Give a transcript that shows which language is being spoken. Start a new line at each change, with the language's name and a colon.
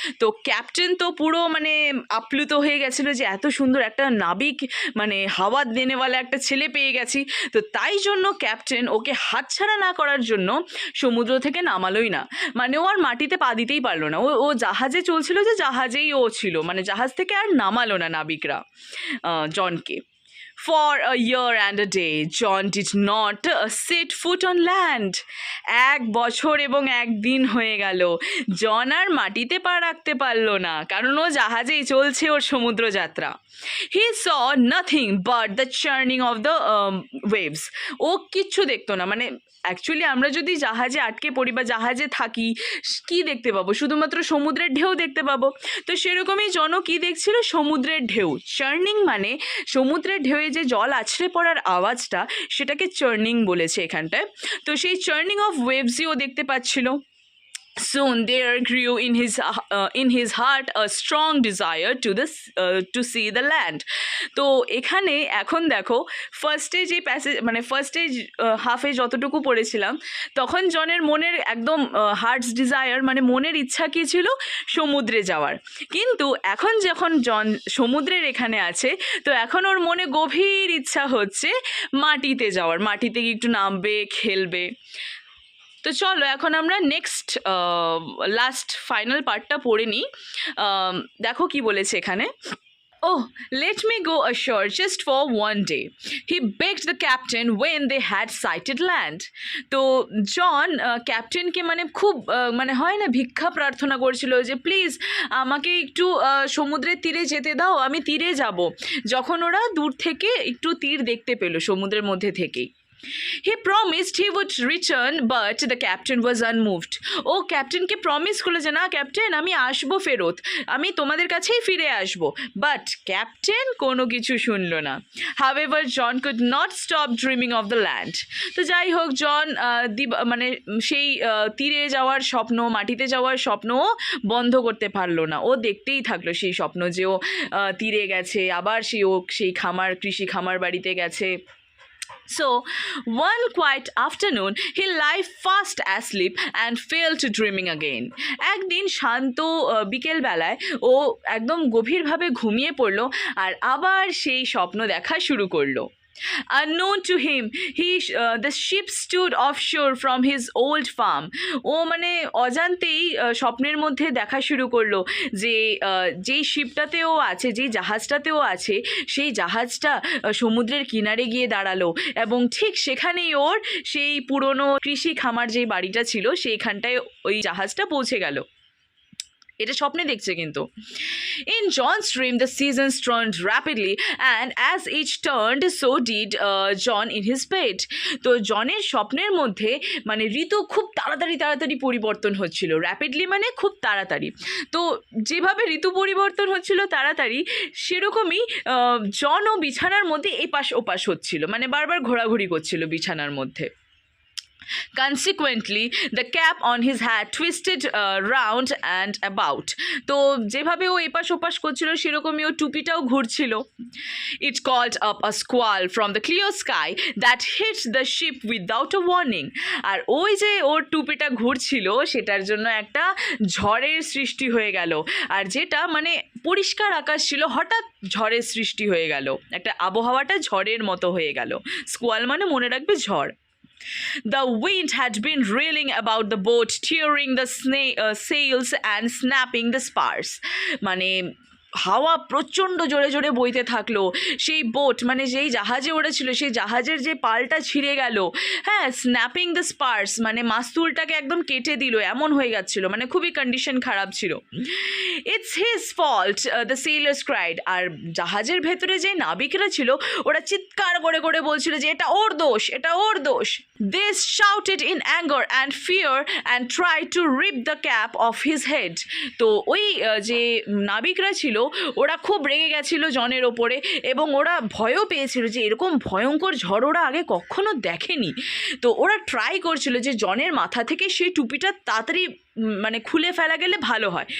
Bangla: তো ক্যাপ্টেন তো পুরো মানে আপ্লুত হয়ে গেছিল যে এত সুন্দর একটা নাবিক, মানে হাওয়া দেনেওয়ালা একটা ছেলে পেয়ে গেছি। তো তাই জন্য ক্যাপ্টেন ওকে হাতছাড়া না করার জন্য সমুদ্র থেকে নামালোই না, মানে ও আর মাটিতে পা দিতেই পারলো না। ও জাহাজে চলছিল, যে জাহাজেই ও ছিল, মানে জাহাজ থেকে আর নামালো না নাবিকরা জনকে।
English: For a year and a day, John did not set foot on land.
Bangla: 1 বছর এবং 1 দিন হয়ে গেল, জন আর মাটিতে পা রাখতে পারলো না, কারণ ও জাহাজেই চলছে ওর সমুদ্র যাত্রা।
English: He saw nothing but the churning of the waves.
Bangla: ও কিচ্ছু দেখতো না, মানে অ্যাকচুয়ালি আমরা যদি জাহাজে আটকে পড়ি বা জাহাজে থাকি, কি দেখতে পাবো? শুধুমাত্র সমুদ্রের ঢেউ দেখতে পাবো। তো সেরকমই জন কি দেখছিল? সমুদ্রের ঢেউ। চার্নিং মানে সমুদ্রের ঢেউয়ে যে জল আছড়ে পড়ার আওয়াজটা, সেটাকে চার্নিং বলেছে এখানটায়। তো সেই
English: churning of ওয়েভসই
Bangla: ও দেখতে পাচ্ছিল।
English: Soon there grew in his heart a strong desire to see the land.
Bangla: তো এখানে এখন দেখো ফার্স্টে যে প্যাসেজ, মানে ফার্স্টে হাফে যতটুকু পড়েছিলাম, তখন জনের মনের একদম হার্টস ডিজায়ার, মানে মনের ইচ্ছা কী ছিল? সমুদ্রে যাওয়ার। কিন্তু এখন যখন জন সমুদ্রের এখানে আছে, তো এখন ওর মনে গভীর ইচ্ছা হচ্ছে মাটিতে যাওয়ার, মাটিতে গিয়ে একটু নামবে, খেলবে। তো চলো এখন আমরা নেক্সট লাস্ট ফাইনাল পার্টটা পড়ে নিই। দেখো কি বলেছে এখানে।
English: Oh, let me go ashore just for 1 day, he begged the captain when they had sighted land.
Bangla: তো জন ক্যাপ্টেনকে মানে খুব মানে হয় না, ভিক্ষা প্রার্থনা করছিল যে প্লিজ আমাকে একটু সমুদ্রের তীরে যেতে দাও, আমি তীরে যাব। যখন ওরা দূর থেকে একটু তীর দেখতে পেল সমুদ্রের মধ্যে থেকেই।
English: He promised he would return, but the captain was unmoved.
Bangla: O ক্যাপ্টেনকে promise করলো যে না ক্যাপ্টেন, আমি আসবো ফেরত, আমি তোমাদের কাছেই ফিরে আসবো। বাট ক্যাপ্টেন কোনো কিছু শুনলো না।
English: However, John could not stop dreaming of the land.
Bangla: তো যাই হোক, জন মানে সেই তীরে যাওয়ার স্বপ্ন, মাটিতে যাওয়ার স্বপ্ন বন্ধ করতে পারলো না। ও দেখতেই থাকলো সেই স্বপ্ন যে ও তীরে গেছে, আবার সেই কৃষি খামার বাড়িতে গেছে।
English: So, one quiet afternoon, he lay fast asleep and fell to dreaming again.
Bangla: একদিন শান্ত বিকেলবেলায় ও একদম গভীরভাবে ঘুমিয়ে পড়লো আর আবার সেই স্বপ্ন দেখা শুরু করলো।
English: Unknown to him, the ship stood offshore from his old farm.
Bangla: ও মানে অজান্তেই স্বপ্নের মধ্যে দেখা শুরু করলো যে যেই শিপটাতেও আছে, যেই জাহাজটাতেও আছে, সেই জাহাজটা সমুদ্রের কিনারে গিয়ে দাঁড়ালো এবং ঠিক সেখানেই ওর সেই পুরনো কৃষি খামার যেই বাড়িটা ছিল সেইখানটায় ওই জাহাজটা পৌঁছে গেল। এটা স্বপ্নে দেখছে কিন্তু।
English: In John's dream, the seasons turned rapidly, and as each turned, so did John in his bed.
Bangla: তো জনের স্বপ্নের মধ্যে মানে ঋতু খুব তাড়াতাড়ি তাড়াতাড়ি পরিবর্তন হচ্ছিল, র্যাপিডলি মানে খুব তাড়াতাড়ি। তো যেভাবে ঋতু পরিবর্তন হচ্ছিল তাড়াতাড়ি, সেরকমই জনও বিছানার মধ্যে এপাশ ওপাশ হচ্ছিল, মানে বারবার ঘোরাঘুরি করছিল বিছানার মধ্যে।
English: Consequently, the cap on his hat twisted round and about.
Bangla: তো যেভাবে ও এপাশ ওপাশ করছিল সেরকমই ও টুপিটাও ঘুরছিল।
English: It called up a squall from the clear sky that hit the ship without a warning.
Bangla: আর ওই যে ওর টুপিটা ঘুরছিল সেটার জন্য একটা ঝড়ের সৃষ্টি হয়ে গেল, আর যেটা মানে পরিষ্কার আকাশ ছিল, হঠাৎ ঝড়ের সৃষ্টি হয়ে গেল, একটা আবহাওয়াটা ঝড়ের মতো হয়ে গেল। স্কোয়াল মানে মনে রাখবে ঝড়।
English: The wind had been reeling about the boat, tearing the sails and snapping the spars.
Bangla: মানে হাওয়া প্রচণ্ড জোরে জোরে বইতে থাকলো, সেই বোট মানে যেই জাহাজে ওরা ছিল সেই জাহাজের যে পালটা ছিঁড়ে গেল, হ্যাঁ,
English: snapping the spars
Bangla: মানে মাস্তুলটাকে একদম কেটে দিল, এমন হয়ে যাচ্ছিল, মানে খুবই কন্ডিশন খারাপ ছিল।
English: It's his fault, the sailors cried.
Bangla: আর জাহাজের ভেতরে যে নাবিকরা ছিল ওরা চিৎকার করে করে বলছিল যে এটা ওর দোষ, এটা ওর দোষ।
English: They shouted in anger and fear and tried to rip the cap off his head.
Bangla: তো ওই যে নাবিকরা ছিল ওরা খুব রেগে গেছিল জনের ওপরে, এবং ওরা ভয়ও পেয়েছিল যে এরকম ভয়ঙ্কর ঝড় ওরা আগে কখনো দেখেনি। তো ওরা ট্রাই করছিল যে জনের মাথা থেকে সেই টুপিটা তাড়াতাড়ি মানে খুলে ফেলা গেলে ভালো হয়।